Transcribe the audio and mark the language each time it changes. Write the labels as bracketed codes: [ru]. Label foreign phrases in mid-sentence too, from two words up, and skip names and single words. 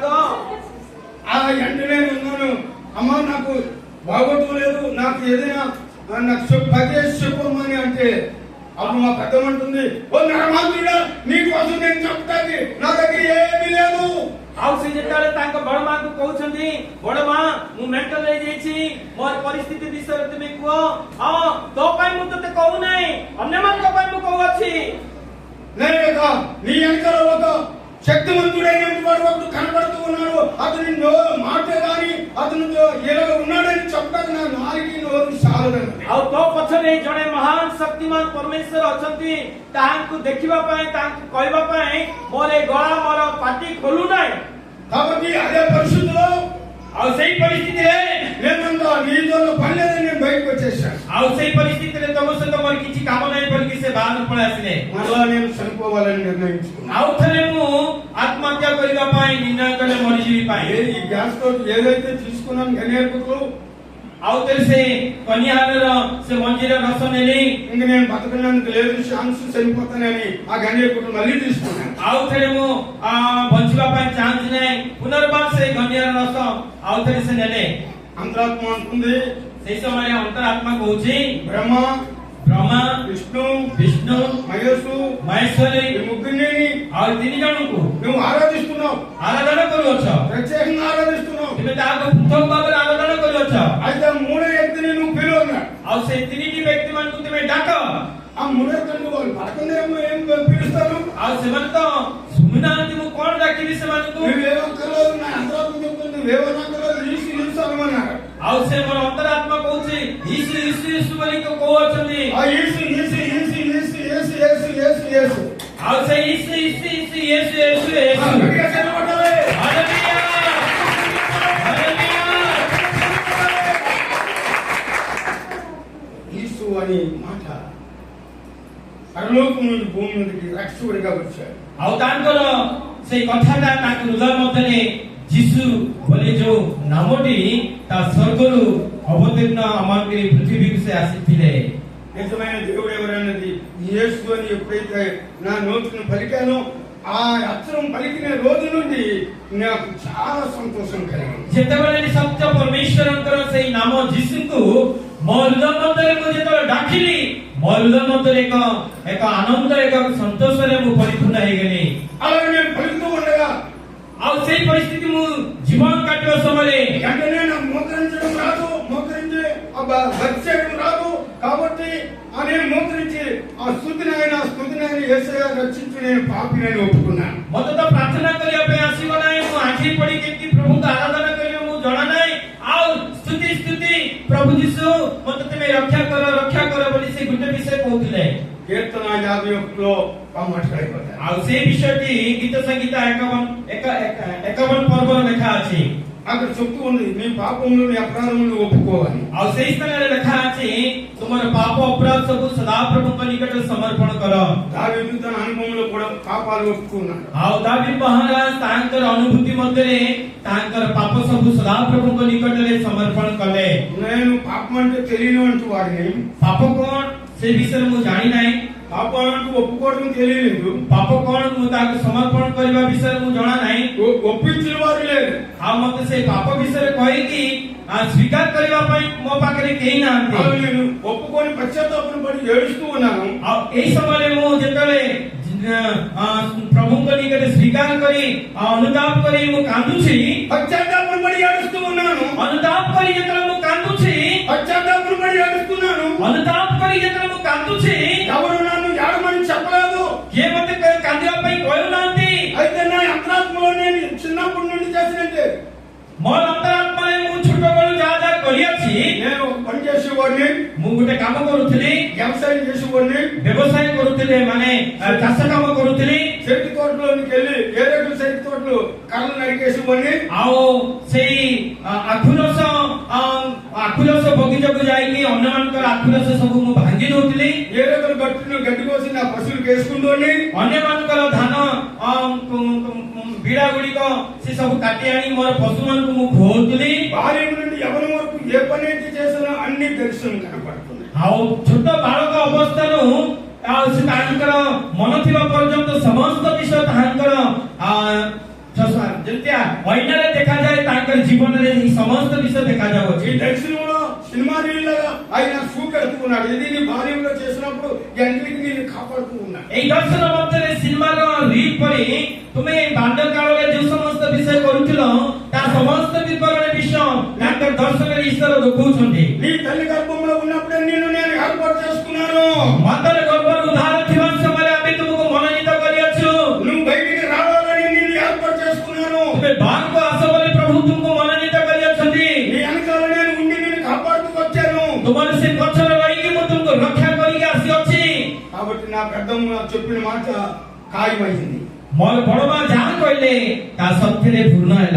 [te] ఆ వెంటనే ఉన్నాను, అమ్మా నాకు బాగోట్లేదు, నాకు ఏదైనా నాకు చెప్పమని అంటే అప్పుడు మా పెద్దమంటుంది, ఓ నరమాత్రుడా, నీకోసం నేను చెప్తాను, నా దగ్గర ఏమీ లేదు. [or] ଆଉ ସେ ଯେତେବେଳେ ତାଙ୍କ ବଡ ମାଙ୍କୁ କହୁଛନ୍ତି ବଡ ମା ମୁଁ ମେଣ୍ଟାଲ ହେଇଯାଇଛି ମୋର ପରିସ୍ଥିତି ବିଷୟରେ ତୁମେ କୁହ ହଁ ତୋ ପାଇଁ ମୁଁ ତତେ କହୁନାହିଁ ଅନ୍ୟମାନଙ୍କ ପାଇଁ ମୁଁ କହୁଅଛି [te] లేక నీ వెనకాల ఒక శక్తివంతుడైనటువంటి వాడు ఒకడు కనబడుతూ ఉన్నాడు. అతని మాట గాని అతను ఎలా ఉన్నాడని చెప్పడానికి నా నాలుగు నోరు సాలదన్నది. [or] ଆଉ ତୋ ପଛରେ ଜଣେ ମହାନ ଶକ୍ତିମାନ ପରମେଶ୍ୱର ଅଛନ୍ତି ତାହାଙ୍କୁ ଦେଖିବା ପାଇଁ ତାହାଙ୍କୁ କହିବା ପାଇଁ ମୋର ଏ ଗଳା ମୋର ପାଟି ଖୋଲୁନାହିଁ. [te] కాబట్టి అదే పరిస్థితిలో [or] ଆଉ ସେଇ ପରିସ୍ଥିତିରେ [te] నేనంత నీతో పని లేదని నేను బయటకు వచ్చేసాను. [or] ଆଉ ସେଇ ପରିସ୍ଥିତିରେ ତମ ସହିତ ମୋର କିଛି କାମ ନାହିଁ ବୋଲିକି ସେ ବାହାରକୁ ପଳେଇ ଆସିଲେ [te] మరలా నేను చనిపోవాలని నిర్ణయించుకున్నాను. [or] ଆଉ ଥରେ ମୁଁ ଆତ୍ମହତ୍ୟା କରିବା ପାଇଁ ନିର୍ଣ୍ଣୟ କଲେ ମରିଯିବି ପାଇଁ [te] ఈ గ్యాస్ తోటి ఏదైతే తీసుకున్నాను గనేర్పుకు [or] ଆଉ ଥରେ ସେ କନିଆରର ସେ ମଞ୍ଜିର ରସ ନେଲି [te] ఇంక నేను బతకడానికి లేదు, ఛాన్స్ చనిపోతానని ఆ గనేర్పుకు మళ్ళీ తీసుకున్నాను. [or] ଆଉ ଥରେ ମୁଁ ବଞ୍ଚିବା ପାଇଁ ଚାନ୍ସ ନାହିଁ ପୁନର୍ବାର ସେ କନିଆର ରସ ଆଉ ଥରେ ସେ ନେଲେ [te] అంతరాత్మ అంటుంది [or] ସେଇ ସମୟରେ ଅନ୍ତରାତ୍ମା କହୁଛି [te] బ్రహ్మ, [or] ବ୍ରହ୍ମା [te] విష్ణు, [or] ବିଷ୍ଣୁ [te] మహేశు [or] ମହେଶ୍ୱରୀ [te] ఈ ముగ్గురిని [or] ଆଉ ତିନି ଜଣଙ୍କୁ [te] నువ్వు ఆరాధిస్తున్నావు, [or] ଆରାଧନା କରୁଅଛ [te] ప్రత్యేకంగా ఆరాధిస్తున్నావు. [or] ତୁମେ ତାହାକୁ ପୃଥକ ଭାବରେ ଆରାଧନା କରୁଅଛ [te] అయితే మూడో వ్యక్తిని నువ్వు పిలువన్నా. [or] ଆଉ ସେ ତିନିଟି ବ୍ୟକ୍ତି ମାନଙ୍କୁ ତୁମେ ଡାକ [te] ఆ మూడో వ్యక్తిని వాళ్ళు పడకుందేమో ఏం పిలుస్తాను. [or] ଆଉ ସେମାନେ ତ ଶୁଣୁନାହାନ୍ତି ମୁଁ କଣ ଡାକିବି ସେମାନଙ୍କୁ [te] నువ్వేమక్కర్లేదు, నా అంతరాత్మ చెప్తుంది నువ్వేమక్కర్లేదు, ఈసు ఈసు అనమన్నారు. [or] ଆଉ ସେ ମୋର ଅନ୍ତରାତ୍ମା କହୁଛି ଇସୁ ଇସୁ ଇସୁ ବୋଲି କହୁଅଛନ୍ତି [te] ఆ ఈసు ఈసు ఈసు ఈసు యేసు యేసు యేసు యేసు [or] ଆଉ ସେ ଇସୁ ଇସୁ ଇସୁ యేసు యేసు యేసు [te] గట్టిగా చదవటమే. హల్లెలూయా హల్లెలూయా ఈసు అనే మాట పరలోకం నుండి భూమి మీదకి రక్షకుడిగా వచ్చాడు. [or] ଆଉ ତାଙ୍କର ସେଇ କଥାଟା ତାଙ୍କ ହୃଦୟ ମଧ୍ୟରେ ଯୀଶୁ ବୋଲି ଯୋଉ ନାମଟି ତା ସ୍ୱର୍ଗରୁ ଅବତୀର୍ଣ୍ଣ ଆମରି ପୃଥିବୀକୁ ସେ ଆସିଥିଲେ [te] నిజమైన దేవుడు ఎవరన్నది యేసు అని ఎప్పుడైతే నా నోటిని పలికానో ఆ అక్షరం పలికిన రోజు నుండి నాకు చాలా సంతోషం కలిగింది. [or] ଯେତେବେଳେ ସତ୍ୟ ପରମେଶ୍ୱରଙ୍କର ସେଇ ନାମ ଯୀଶୁଙ୍କୁ ମୋ ହୃଦୟ ମଧ୍ୟରେ ମୁଁ ଯେତେବେଳେ ଡାକିଲି ମୋ ହୃଦୟ ମଧ୍ୟରେ ଏକ ଆନନ୍ଦ ଏକ ସନ୍ତୋଷରେ ମୁଁ ପରିପୂର୍ଣ୍ଣ ହେଇଗଲି [te] అలాగే నేను పలుకుతూ ఉండగా [or] ଆଉ ସେଇ ପରିସ୍ଥିତି ମୁଁ ଜୀବନ କାଟିବା ସମୟରେ [te] వెంటనే నాకు మోకరించడం రాదు, మోకరించి వచ్చేయడం రాదు. కాబట్టి నేను మోకరించి ఆ స్తుతిని ఆయన యేసయ్య రక్షించి నేను పాపినని ఒప్పుకున్నాను. [or] ମତେ ତ ପ୍ରାର୍ଥନା କରିବା ପାଇଁ ଆସିବ ନାହିଁ ମୁଁ ଆଖି ପଡି କେମିତି ପ୍ରଭୁଙ୍କୁ ଆରାଧନା କରିବା ମୁଁ ଜଣା ନାହିଁ ଆଉ ସ୍ତୁତି ସ୍ତୁତି ପ୍ରଭୁ ଯୀଶୁ ମତେ ତୁମେ ରକ୍ଷା କର ବୋଲି ସେ ଗୋଟେ ବିଷୟ କହୁଥିଲେ [te] కీర్తన 51లో మాట్లాడిపోతారు. [or] ଆଉ ସେଇ ବିଷୟଟି ଗୀତ ସଂଗୀତ 51 ପର୍ବର ଲେଖା ଅଛି [te] అక్కడ చెప్తూ ఉంది నీ పాపములు నీ అపరాధములు ఒప్పుకోవాలి. [or] ଆଉ ସେଇ ସ୍ଥାନରେ ଲେଖା ଅଛି ତୁମର ପାପ ଅପରାଧ ସବୁ ସଦାପ୍ରଭୁଙ୍କ ନିକଟରେ ସମର୍ପଣ କର. [te] దావీదు తన అనుభవంలో కూడా పాపాలు ఒప్పుకున్నాడు. [or] ଆଉ ଦାବୀଦ ମହାରାଜ ତାଙ୍କର ଅନୁଭୂତି ମଧ୍ୟରେ ତାଙ୍କର ପାପ ସବୁ ସଦାପ୍ରଭୁଙ୍କ ନିକଟରେ ସମର୍ପଣ କଲେ. [te] నేను పాపం అంటే తెలియనివంటి వాడిని, [or] ପାପ କଣ ସେ ବିଷୟରେ ମୁଁ ଜାଣି ନାହିଁ [te] పాపాలకు ఒప్పుకోవడం తెలియలేదు, [or] ପାପ କଣ ମୁଁ ତାକୁ ସମର୍ପଣ କରିବା ବିଷୟରେ ମୁଁ ଜଣା ନାହିଁ [te] ఒప్పించిన వారు లేరు. [or] ଆଉ ମତେ ସେଇ ପାପ ବିଷୟରେ କହିକି ସ୍ୱୀକାର କରିବା ପାଇଁ ମୋ ପାଖରେ କେହି ନାହାନ୍ତି. [te] ଆଉ నేను ఒప్పుకొని పశ్చాత్తాపం పడి ఏడుస్తూ ఉన్నాను. [or] ଆଉ ଏଇ ସମୟରେ ମୁଁ ଯେତେବେଳେ ପ୍ରଭୁଙ୍କ ନିକଟରେ ସ୍ୱୀକାର କରି ଅନୁତାପ କରି ମୁଁ କାନ୍ଦୁଛି, [te] పశ్చాత్తాపం పడి ఏడుస్తూ ఉన్నాను. [or] ଅନୁତାପ କରି ଯେତେବେଳେ ମୁଁ କାନ୍ଦୁଛି, [te] పశ్చాత్తాపం పడి ఏడుస్తున్నాను. [or] ଅନୁତାପ କରି ଯେତେବେଳେ ମୁଁ କାନ୍ଦୁଛି, [te] ఎవరు నన్ను ఏడమని చెప్పలేదు. [or] କିଏ ମତେ କାନ୍ଦିବା ପାଇଁ କହିନାହାନ୍ତି. [te] అయితే నా అంతరాత్మలో నేను చిన్నప్పటి నుండి చేసినట్టే [or] ମୋର ଅନ୍ତରାତ୍ମାରେ ମୁଁ ଛୋଟବେଳୁ ଯାହା କରିଅଛି [te] నేను పని చేసేవాడిని, [or] ମୁଁ ଗୋଟେ କାମ କରୁଥିଲି, [te] వ్యవసాయం చేసేవాడిని, [or] ବ୍ୟବସାୟ କରୁଥିଲି ମାନେ ଚାଷ କାମ କରୁଥିଲି. [te] చెట్టు తోటలోనికి వెళ్ళి ఏరేడు చెట్టు తోటలు కర్రలు నరికేసేవాడిని. [or] ଆଉ ସେଇ ଆଖୁରସ ବଗିଚାକୁ ଯାଇକି ଅନ୍ୟମାନଙ୍କର ଆଖୁରସ ସବୁ ମୁଁ ଭାଙ୍ଗି ଦଉଥିଲି. [te] ఏరేడు గట్టును గడ్డి కోసి నా పశువులకు వేసుకుంటోని [or] ଅନ୍ୟମାନଙ୍କର ଧାନ ବିଡ଼ା ଗୁଡିକ ସେ ସବୁ କାଟି ଆଣି ମୋର ପଶୁମାନଙ୍କୁ ମୁଁ ଖୁଆଉଥିଲି. [te] బాల్యం నుండి యవ్వనం వరకు ఏ పని అయితే చేసినా అన్ని దర్శనం కనపడుతున్నాయి. [or] ଆଉ ଛୋଟ ବାଳକ ଅବସ୍ଥାରୁ ଆଉ ସେ ତାଙ୍କର ମନ ଥିବା ପର୍ଯ୍ୟନ୍ତ ସମସ୍ତ ବିଷୟ ତାଙ୍କର ଯେମିତି ଅଇନାରେ ଦେଖାଯାଏ ତାଙ୍କର ଜୀବନରେ ଏହି ସମସ୍ତ ବିଷୟ ଦେଖାଯାଉଅଛି. [te] ఈ దర్శనంలో సినిమా నీళ్ళగా ఆయన చూపెడుతున్నాడు. ఇది నీ బాల్యంలో చేసినప్పుడు ఎంతకి నేను కాపాడుతూ ఉన్నా. [or] ଏଇ ଦର୍ଶନ ମଧ୍ୟରେ ସିନେମାର ରିଲ୍ ପରି ତୁମେ ବାଲ୍ୟ କାଳରେ ଯେଉଁ ସମସ୍ତ ବିଷୟ କରୁଥିଲ ତା ସମସ୍ତ ବିବରଣୀ ବିଷୟ ତାଙ୍କର ଦର୍ଶନରେ ଈଶ୍ୱର ଦେଖାଉଛନ୍ତି. [te] నీ తల్లి గర్భంలో ఉన్నప్పుడే నిన్ను నేను ఏర్పాటు చేసుకున్నాను. [or] ମାତାର ଗର୍ଭରେ ଉଦ୍ଧାର ଥିବା ସମୟରେ ଆମେ ତୁମକୁ ମନୋନୀତ କରିଅଛୁ. [te] నువ్వు బయటికి రావాలని నిన్ను ఏర్పాటు చేసుకున్నాను. [or] ତୁମେ ବାହାରକୁ ଆସ ବୋଲି ପ୍ରଭୁ ତୁମକୁ ମନୋନୀତ କରିଅଛନ୍ତି. [te] నీ వెనకాల నేను ఉండి నిన్ను కాపాడుతూ వచ్చాను. [or] ତୁମର ସେ ପଛରେ ରହିକି ମୁଁ ତୁମକୁ ରକ୍ଷା କରିକି ଆସିଅଛି. [te] కాబట్టి నా పెద్దమ్మ చెప్పిన మాట ఖాయమైంది. [or] ମୋର ବଡ ମା ଯାହା କହିଲେ ତା ସତ୍ୟରେ ପୂର୍ଣ୍ଣ ହେଲା.